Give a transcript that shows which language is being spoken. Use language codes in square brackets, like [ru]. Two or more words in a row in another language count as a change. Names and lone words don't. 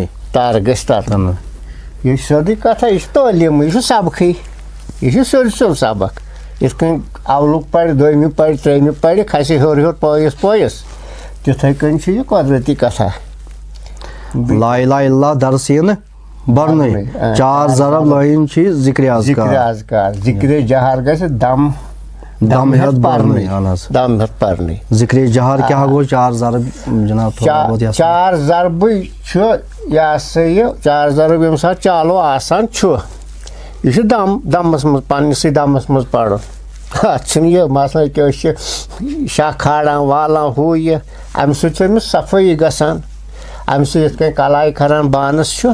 [ks] یہِ چھِ سیوٚدُے کتھا یہِ چھِ تعلیٖمٕے یہِ چھُ سبقٕے یہِ چھُ سیوٚد سبق یِتھ کٔنۍ اولُک پرِ دوٚیمہِ پرِ ترٛیٚیمہِ پرِ کھسہِ ہیوٚر پٲیِس تِتھٕے کٔنۍ چھُ یہِ قۄدرٔتی کتھا [ar] لا الہ الا [ks] درس یِنہٕ برنے 4 ضرب لائن چھ ذکر اذکار ذکر جہر گژھِ دم ہیت پرنے دم ہیت پرنے ذکر جہر کیا گو 4 ضرب جناب تھوڑا بہت 4 ضرب چھُ یہ ہسا یہ 4 ضرب ییٚمہِ ساتہٕ چالو آسان چھُ یہ چھُ دمس منٛز پننسٕے دمس منٛز پرُن اتھ چھُنہٕ یہِ مثلاً کہِ أسۍ چھِ شاہ کھالان والان ہُہ یہِ امہِ سۭتۍ چھِ أمِس صفٲیی گژھان امہِ سۭتۍ یِتھ کٔنۍ کلاے کھران بانس چھُ